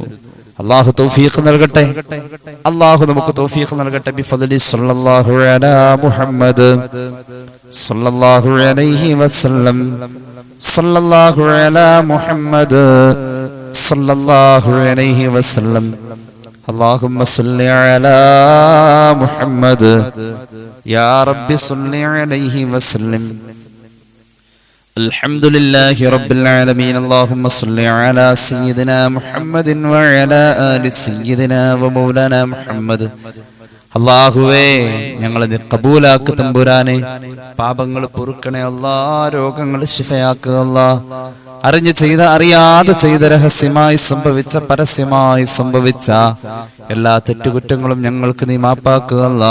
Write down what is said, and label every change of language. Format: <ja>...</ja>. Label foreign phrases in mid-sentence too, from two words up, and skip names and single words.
<ml>അല്ലാഹു തൗഫീഖ് നൽകട്ടെ. അല്ലാഹു നമുക്ക് തൗഫീഖ് നൽകട്ടെ.</ml> <ar>بفضل صلى الله على محمد صلى الله عليه وسلم صلى الله على محمد صلى الله عليه وسلم. اللهم صل على محمد يا رب صل عليه وسلم. الحمد لله رب العالمين. اللهم صل على سيدنا محمد وعلى آل سيدنا ومولانا محمد.</ar> <ml>അല്ലാഹുവേ, ഞങ്ങളെ നീ ഖബൂലാക്ക് തമ്പുരാനെ. പാപങ്ങൾ പൊറുക്കണേ അല്ലാ, രോഗങ്ങൾ ശിഫയാക്കുക അല്ലാ. അറിഞ്ഞു ചെയ്ത അറിയാതെ ചെയ്ത, രഹസ്യമായി സംഭവിച്ച പരസ്യമായി സംഭവിച്ച എല്ലാ തെറ്റുകുറ്റങ്ങളും ഞങ്ങൾക്ക് നീ മാപ്പാക്കുക അല്ലാ.</ml>